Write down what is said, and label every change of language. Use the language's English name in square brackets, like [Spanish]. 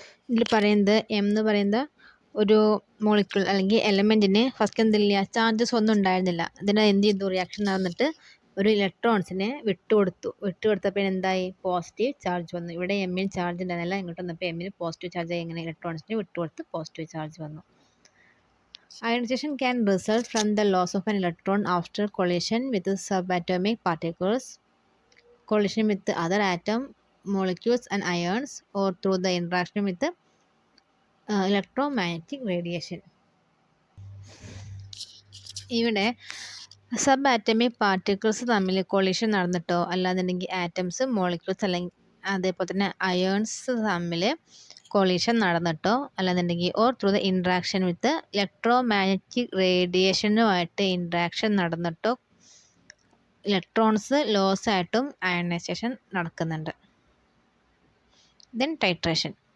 [Malayalam] ഇതിൽ പറയുന്നത് എം എന്ന് പറയുന്നത് ഒരു മോളിക്യൂൾ അല്ലെങ്കിൽ എലമെൻറ്റിന് ഫസ്റ്റ് എന്തില്ല, ചാർജസ് ഒന്നും ഉണ്ടായിരുന്നില്ല. ഇതിന് എന്ത് ചെയ്തു, റിയാക്ഷൻ നടന്നിട്ട് ഒരു ഇലക്ട്രോൺസിനെ വിട്ടുകൊടുത്തപ്പോൾ എന്തായി, പോസിറ്റീവ് ചാർജ് വന്നു. ഇവിടെ എമ്മിന് ചാർജ് ഉണ്ടായിരുന്നില്ല, ഇങ്ങോട്ട് വന്നപ്പോൾ എമ്മിന് പോസിറ്റീവ് ചാർജ് ആയി. ഇങ്ങനെ ഇലക്ട്രോൺസിനെ വിട്ടുകൊടുത്ത് പോസിറ്റീവ് ചാർജ് വന്നു. [English] Ionization can result from the loss of an electron after collision with subatomic particles, collision with other atom molecules and ions, or through the interaction with the electromagnetic radiation. [Malayalam] ഇവിടെ sub atomic particles തമ്മിൽ collision നടന്നിട്ടോ അല്ലാന്നുണ്ടെങ്കിൽ atoms molecules അല്ലെങ്കിൽ അതേപോലെ തന്നെ irons തമ്മിൽ collision നടന്നിട്ടോ അല്ലാന്നുണ്ടെങ്കിൽ [English] or through the interaction with electromagnetic [Malayalam] റേഡിയേഷനുമായിട്ട് interaction നടന്നിട്ടോ electrons loss ആയിട്ടും ionisation നടക്കുന്നുണ്ട്. [English] Then titration.